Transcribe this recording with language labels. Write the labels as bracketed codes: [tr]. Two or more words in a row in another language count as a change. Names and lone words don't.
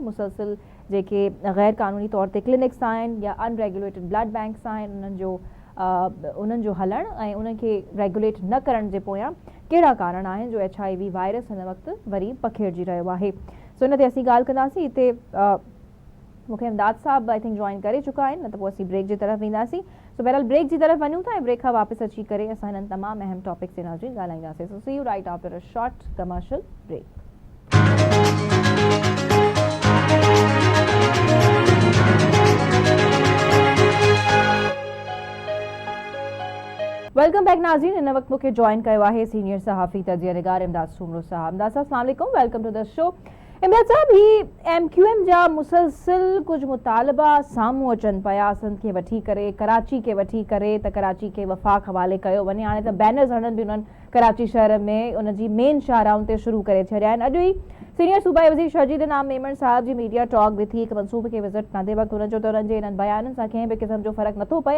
[sd] मुसलसिल जेके गैर क़ानूनी तौर ते क्लिनिक्स आहिनि या [en] unregulated blood banks [sd] आहिनि, उन्हनि जो हलणु ऐं उन्हनि खे रेगुलेट न करण जे पोयां कहिड़ा कारण आहिनि जो HIV वायरस हिन वक़्तु वरी पखेड़िजी रहियो आहे। सो इन ते असीं ॻाल्हि कंदासीं। हिते मूंखे इमदाद साहब [en] I think [sd] जॉइन करे चुका आहिनि, न त पोइ असीं ब्रेक जी तरफ़ वेंदासीं। सो बहरहाल ब्रेक जी तरफ़ वञूं था ऐं ब्रेक खां वापसि अची करे असां हिननि तमामु अहम टॉपिक्स ते नज़र ॻाल्हाईंदासीं। [en] So see you right after a short commercial break. Welcome back नाज़रीन। [sd] इन वक्त मूंखे जॉइन कयो आहे सीनियर सहाफ़ी तजिया निगार इमदाद सूमरो साहब। इमदाद साहब [ar] السلام عليكم, [en] Welcome to the show. [sd] इमदाद साहब, ही एमक्यूएम जा मुसलसिल कुछ मुतालबा साम्हूं अचनि पिया सिंध खे वठी करे, कराची खे वठी करे, त कराची खे वफ़ाक़ हवाले कयो वञे। हाणे त बैनर्स हणनि बि उन्हनि कराची शहर में उनजी मेन शाहराउनि ते शुरू करे छॾिया आहिनि। अॼु ई सीनियर सूबाई वज़ीर शर्जील इनाम मेमन साहब जी [en] media talk [sd] बि थी, हिकु मनसूबे खे विज़िट कंदे वक़्तु हुन जो त हुननि जे इन्हनि बयाननि सां कंहिं बि क़िस्म जो फ़र्क़ु नथो पए।